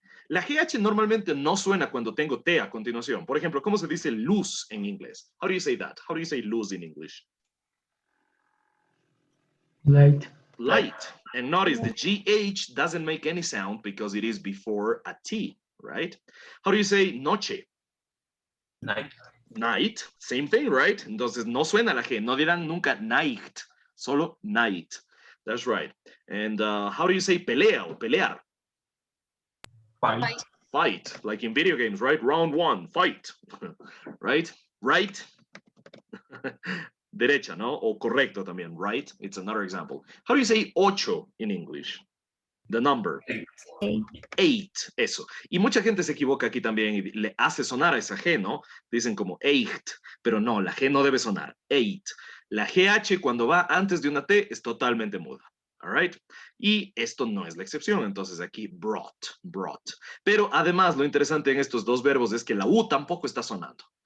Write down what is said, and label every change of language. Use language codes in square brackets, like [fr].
[es] La GH normalmente no suena cuando tengo T a continuación. Por ejemplo, ¿cómo se dice luz en inglés? [en] How do you say that? How do you say luz in English? light, Light. And notice the GH doesn't make any sound because it is before a T, right? How do you say noche? night, Night, same thing, right? [es] Entonces no suena la G, no dirán nunca night, solo night. [en] That's right. And how do you say pelea o pelear? fight, Fight, like in video games, right? Round 1, fight, right? Right? [es] derecha, ¿no? O correcto también, right? [en] It's another example. How do you say 8 in English? The number. 8, eso. [es] Y mucha gente se equivoca aquí también y le hace sonar a esa G, ¿no? Dicen como 8, pero no, la G no debe sonar. 8. La GH cuando va antes de una T es totalmente muda. [en] All right? [es] Y esto no es la excepción, entonces aquí brought. Pero además lo interesante en estos dos verbos es que la U tampoco está sonando.